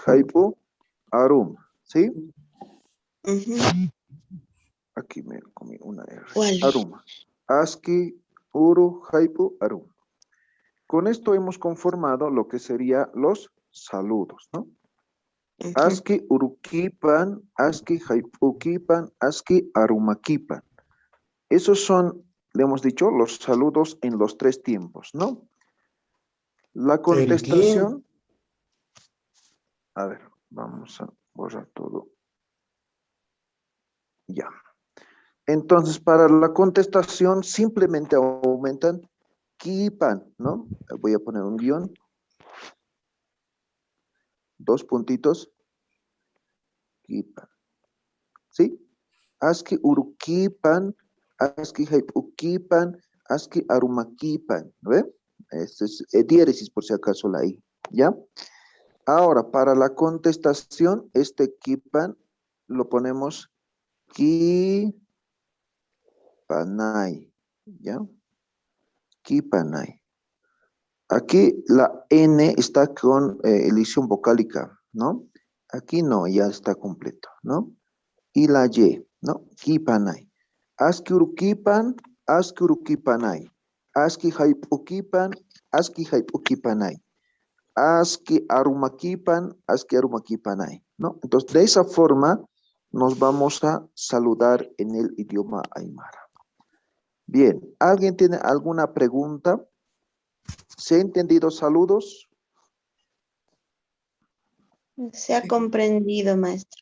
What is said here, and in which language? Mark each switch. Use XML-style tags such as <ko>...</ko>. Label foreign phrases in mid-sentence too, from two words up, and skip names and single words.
<ay>HAIPU, ARUM, ¿sí? Ujú.</ay> <es>Aquí me comí una R. ¿Cuál?</es> <ay>ARUM. ASCII, URU, HAIPU, ARUM.</ay> <es>Con esto hemos conformado lo que serían los saludos, ¿no? Ujú.</es> <ay>ASCII urukipan, ASCII haipukipan, ASCII arumakipan.</ay> <es>Esos son, le hemos dicho, los saludos en los tres tiempos, ¿no? La contestación. A ver, vamos a borrar todo. Ya. Entonces, para la contestación, simplemente aumentan kipan, ¿no? Voy a poner un guión. 2 puntitos. Kipan. ¿Sí?</es> <ay>ASCII urukipan, ASCII haipukipan, ASCII arumakipan,</ay> <es>¿no ve? Este es diéresis por si acaso la I, ¿ya? Ahora, para la contestación, este kipan lo ponemos kipanay, ¿ya? Kipanay. Aquí la N está con elisión vocálica, ¿no? Aquí no, ya está completo, ¿no? Y la Y, ¿no? Kipanay.</es> <ay>Aski urukipan, aski urukipanay. Aski haipukipan, aski haipukipanay. Aski arumakipan, aski arumakipanay,</ay> <es>¿no? Entonces, de esa forma nos vamos a saludar en el idioma aymara. Bien, ¿alguien tiene alguna pregunta? ¿Se ha entendido saludos? Se ha comprendido, maestro.</es>